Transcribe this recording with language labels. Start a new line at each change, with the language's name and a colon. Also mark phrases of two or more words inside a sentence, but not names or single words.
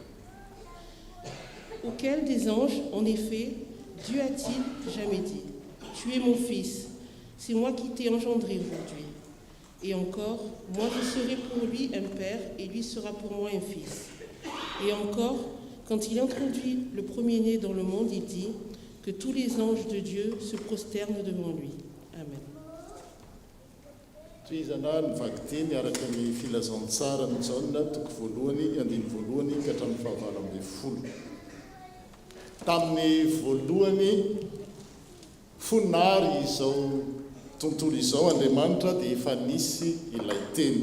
French: Auquel des anges, en effet, Dieu a-t-il jamais dit : tu es mon Fils, c'est moi qui t'ai engendré aujourd'hui. Et encore, moi je serai pour lui un père et lui sera pour moi un fils. Et encore, quand il introduit le premier-né dans le monde, il dit que tous les anges de Dieu se prosternent devant lui. Amen.
Malagasy: Trizana ny vaky-teny araka ny filazantsara ny Jaona toko voalohany andiny voalohany ka hatramin'ny fahavalo ambin'ny folo. Tamin'ny voalohany fonary izao tontolo izao Andriamanitra dia efa nisy ilay teny.